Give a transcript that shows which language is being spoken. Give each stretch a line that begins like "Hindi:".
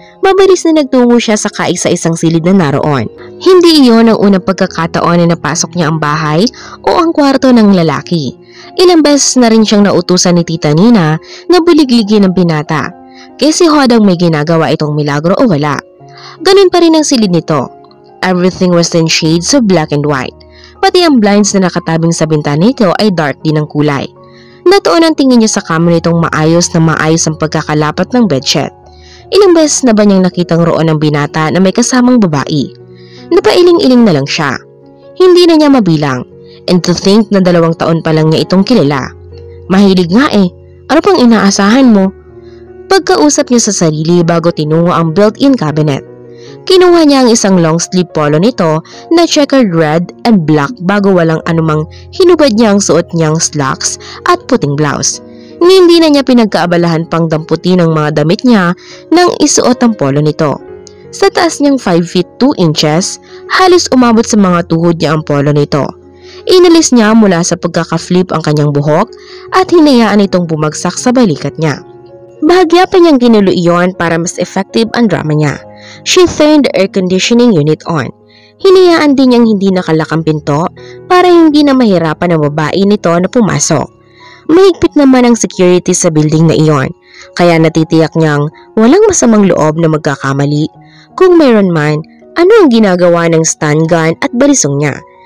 Filipino: Mabilis na nagtungo siya sa kaisa-isang silid na naroon. Hindi iyon ang unang pagkakataon na napasok niya ang bahay o ang kwarto ng lalaki. Ilang beses na rin siyang nautusan ni Tita Nina na buligligin ang binata. Kasi hodang may ginagawa itong milagro o wala. Ganun pa rin ang silid nito.
English: Everything was in shades of black and white.
Filipino: Pati ang blinds na nakatabing sa bintana nito ay dark din ang kulay. Natuon ang tingin niya sa kama nitong maayos ang pagkakalapat ng bedsheet. Ilang beses na ba niyang nakitang roon ang binata na may kasamang babae? Napailing-iling na lang siya. Hindi na niya mabilang.
English: And to think
Filipino: na 2 taon pa lang niya itong kilala. Mahilig nga eh. Ano pang inaasahan mo? Pagkausap niya sa sarili bago tinungo ang built-in cabinet. Kinuha niya ang isang long sleeve polo nito na checkered red and black bago walang anumang hinubad niya ang suot niyang slacks at puting blouse. Hindi na niya pinagkaabalahan pang damputin ang mga damit niya nang isuot ang polo nito. Sa taas niyang 5 feet 2 inches, halos umabot sa mga tuhod niya ang polo nito. Inalis niya mula sa pagkaka-flip ang kanyang buhok at hinayaan itong bumagsak sa balikat niya. Bahagya pa niyang ginulo iyon para mas effective ang drama niya.
English: She turned the air conditioning unit on.
Filipino: Hinayaan din niyang hindi nakalak ang pinto para hindi na mahirapan ang babae nito na pumasok. Mahigpit naman ang security sa building na iyon, kaya natitiyak niyang walang masamang loob na magkakamali. Kung mayroon man, ano ang ginagawa ng stun gun at balisong niya?